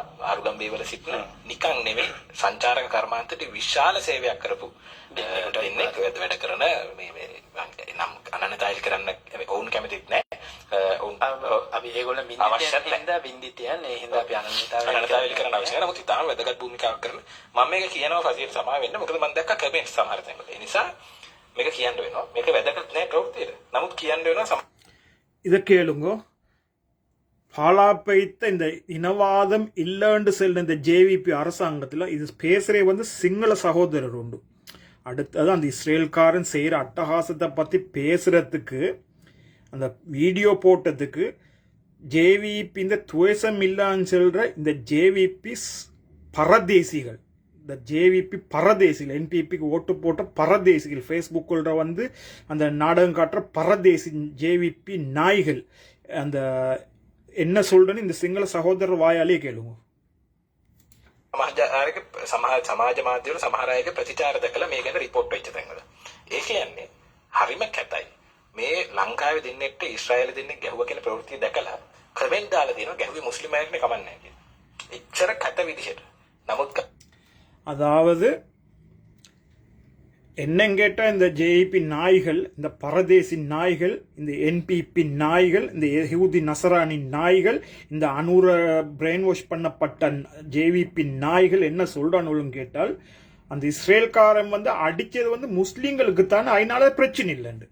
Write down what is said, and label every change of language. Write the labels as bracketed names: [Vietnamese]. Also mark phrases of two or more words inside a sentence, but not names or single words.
[Sinhala] ආරුගම්බේ වල සිටින නිකන් නෙමෙයි සංචාරක කර්මාන්තයට විශාල සේවයක් කරපු දෙන්නෙක් වැඩ කරන මේ නම් අනන්‍යතාවය කරන්න ඔවුන් කැමතිත් නැහැ. ඔවුන් අපි ඒගොල්ලෝ බින්දිතියන් ඒ හින්දා අපි අනන්‍යතාවය කරන්න අවශ්‍ය නැහැ. නමුත් ඉතාලම වැදගත් භූමිකාවක් කරන මම මේක කියනවා ෆසිල් සමා වෙන්න. මොකද මම දැක්ක කමෙන්ට් සමහර තැන්වල. ඒ නිසා මේක කියන්න වෙනවා. මේක වැදගත් නැහැ ප්‍රවෘත්තියට. නමුත් කියන්න වෙනවා. [Tamil] இதை கேளுங்க. பாலாப்பைத்த இந்த இனவாதம் இல்லைன்னு செல்ல இந்த ஜேவிபி அரசாங்கத்தில் இது பேசுகிறே வந்து சிங்கள சகோதரர் உண்டு. அடுத்தது அந்த இஸ்ரேல்காரன் செய்கிற அட்டகாசத்தை பற்றி பேசுகிறதுக்கு அந்த வீடியோ போட்டதுக்கு ஜேவிபி இந்த துவேஷம் இல்லான்னு சொல்கிற இந்த ஜேவிபி பரதேசிகள், இந்த ஜேவிபி பரதேசிகள், என்பிபிக்கு ஓட்டு போட்ட பரதேசிகள், ஃபேஸ்புக்கில் வந்து அந்த நாடகம் காட்டுற பரதேசி ஜேவிபி நாய்கள் அந்த என்ன சொல்றேன்னு இந்த சிங்கள சகோதரர் வாயாலே கேளுங்க. [Sinhala] සමාජ මාධ්‍යවල සමහර අයගේ ප්‍රතිචාර දැකලා මේ ගැන රිපෝට් වෙච්ච තැන්වල ඒ කියන්නේ හරිම කැතයි. මේ ලංකාවේ දෙන්නෙක්ට ඊශ්‍රායල දෙන්නෙක් ගැහුවා කියන ප්‍රවෘත්තිය දැකලා කමෙන්ට් දාලා දෙනවා ගැහුවේ මුස්ලිම් අයෙක්නේ කමන්නේ කියලා. එච්චර කැත විදිහට. නමුත් [Tamil] அதாவது என்னன்னு கேட்டா இந்த ஜேஇபி நாய்கள், இந்த பரதேசி நாய்கள், இந்த என்பிபி நாய்கள், இந்த [Arabic] يهودي نصراني [Tamil] நாய்கள், இந்த அனூர [English] brain wash [Tamil] பண்ணப்பட்ட ஜேவிபி நாய்கள் என்ன சொல்றான்னு கேட்டால், அந்த இஸ்ரேல்காரன் வந்து அடிச்சது வந்து முஸ்லீம்களுக்கு தானே, அதனால பிரச்சனை இல்லைண்டு.